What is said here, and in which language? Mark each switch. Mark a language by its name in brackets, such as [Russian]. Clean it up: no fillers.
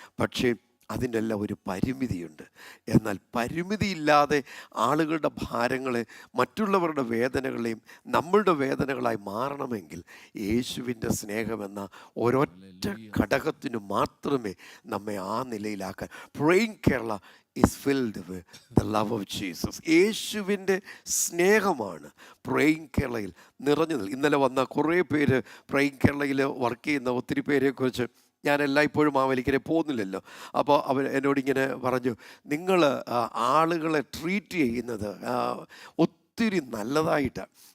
[Malayalam] പക്ഷേ അതിൻ്റെ എല്ലാം ഒരു പരിമിതിയുണ്ട്. എന്നാൽ പരിമിതിയില്ലാതെ ആളുകളുടെ ഭാരങ്ങളെ, മറ്റുള്ളവരുടെ വേദനകളെയും നമ്മളുടെ വേദനകളായി മാറണമെങ്കിൽ യേശുവിൻ്റെ സ്നേഹമെന്ന ഒരൊറ്റ ഘടകത്തിന് മാത്രമേ നമ്മെ ആ നിലയിലാക്കാൻ. [English] Praying Kerala is filled with the love of Jesus. [Malayalam] യേശുവിൻ്റെ സ്നേഹമാണ് പ്രേയിങ് കേരളയിൽ നിറഞ്ഞു നിൽക്കുന്നത്. ഇന്നലെ വന്ന കുറേ പേര് പ്രേയിങ് കേരളയിൽ വർക്ക് ചെയ്യുന്ന ഒത്തിരി പേരെക്കുറിച്ച് ഞാൻ എല്ലായ്പ്പോഴും മാവേലിക്കരെ പോകുന്നില്ലല്ലോ. അപ്പോൾ അവർ എന്നോടിങ്ങനെ പറഞ്ഞു, നിങ്ങൾ ആളുകളെ ട്രീറ്റ് ചെയ്യുന്നത് ഒത്തിരി നല്ലതായിട്ടാണ്.